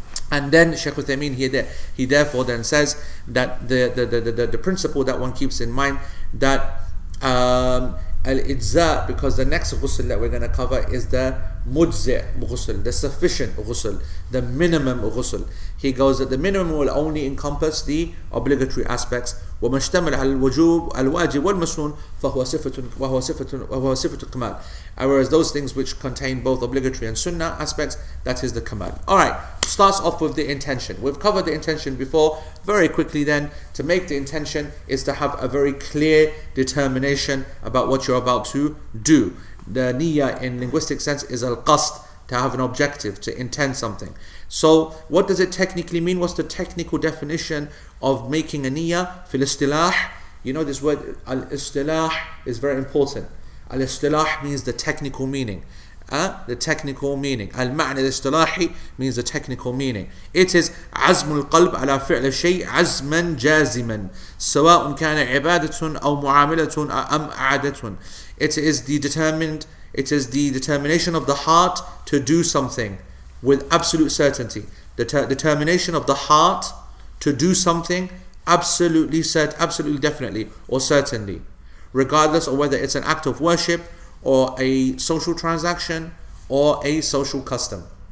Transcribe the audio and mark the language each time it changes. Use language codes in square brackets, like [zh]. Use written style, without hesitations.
[en] And then Shaykh Uthaymeen he therefore then says that the principle that one keeps in mind, that al-ijza, because the next ghusl that we're going to cover is the mujzi' ghusl, the sufficient ghusl, the minimum ghusl. He goes that the minimum will only encompass the obligatory aspects. [ar] وما اشتمل على الوجوب الواجب والمسنون فهو صفة الكمال. [en] Whereas those things which contain both obligatory and sunnah aspects, that is the kamal. Alright, starts off with the intention. We've covered the intention before. Very quickly then, to make the intention is to have a very clear determination about what you're about to do. The niyyah in linguistic sense is al-qasd, to have an objective, to intend something. So what does it technically mean? What's the technical definition of making a niyyah? Fil istilah, you know this word al-istilah is very important. Al-istilah means the technical meaning. The technical meaning. Al-ma'na al-istilahi means the technical meaning. It is [ar] عزم القلب على فعل الشيء عزما جازما سواء كان عبادة أو معاملة أم عادة. [en] It is the determination of the heart to do something with absolute certainty. The determination of the heart to do something absolutely definitely or certainly, regardless of whether it's an act of worship or a social transaction or a social custom.